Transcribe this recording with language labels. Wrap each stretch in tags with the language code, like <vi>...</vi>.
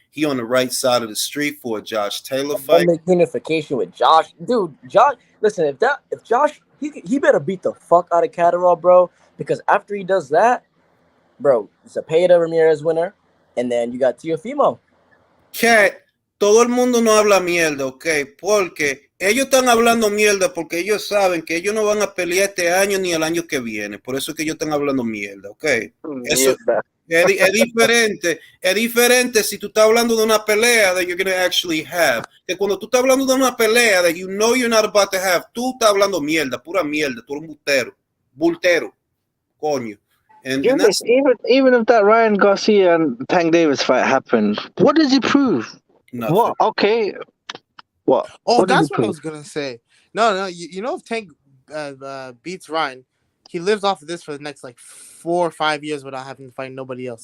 <en>He on the right side of the street for a Josh Taylor fight. Unification with Josh. Dude, Josh, listen, if Josh, he better beat the fuck out of Catterall, bro, because after he does that, bro, Zapata Ramirez winner, and then you got Teofimo.</en> <es>Cat, todo el mundo no habla mierda, ¿ok? Porque ellos están hablando mierda porque ellos saben que ellos no van a pelear este año ni el año que viene. Por eso es que ellos están hablando mierda, ¿ok? Eso es diferente. Es diferente si tú estás hablando de una pelea</es> <en>that you're going to actually have.</en> <es>Que cuando tú estás hablando de una pelea</es> <en>that you know you're not about to have,</en> <es>tú estás hablando mierda, pura mierda. Tú eres un bultero. Coño. And</es> <en>even if that Ryan Garcia and Tank Davis fight happened, what does he prove? Nothing. What? Okay. What? Oh, what that's what I was gonna say. No. You know, if Tank beats Ryan, he lives off of this for the next like 4 or 5 years without having to fight nobody else.</en>